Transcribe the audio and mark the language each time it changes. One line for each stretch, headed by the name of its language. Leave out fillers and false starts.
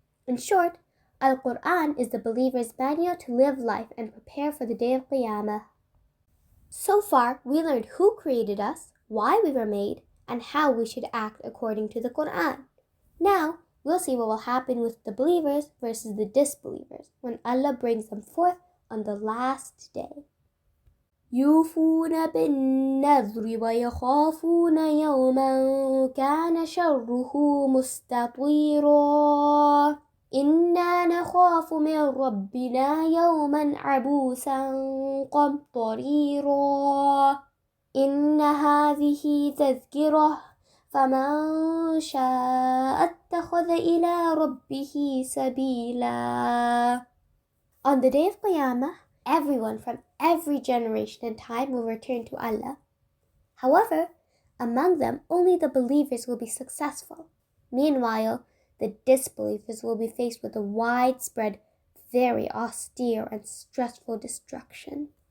English: In short, Al-Quran is the believer's manual to live life and prepare for the Day of Qiyamah. So far, we learned who created us, why we were made, and how we should act according to the Quran. Now, we'll see what will happen with the believers versus the disbelievers when Allah brings them forth on the last day.
Arabic: يوفون بالنذر ويخافون يوما كان شره مستطيرا إنا نخاف من ربنا يوما عبوسا قمطريرا إن هذه تذكرة فمن شاء اتخذ إلى ربه سبيلا.
English: On the day of Qiyamah, everyone from every generation and time will return to Allah. However, among them only the believers will be successful. Meanwhile, the disbelievers will be faced with a widespread, very austere and stressful destruction.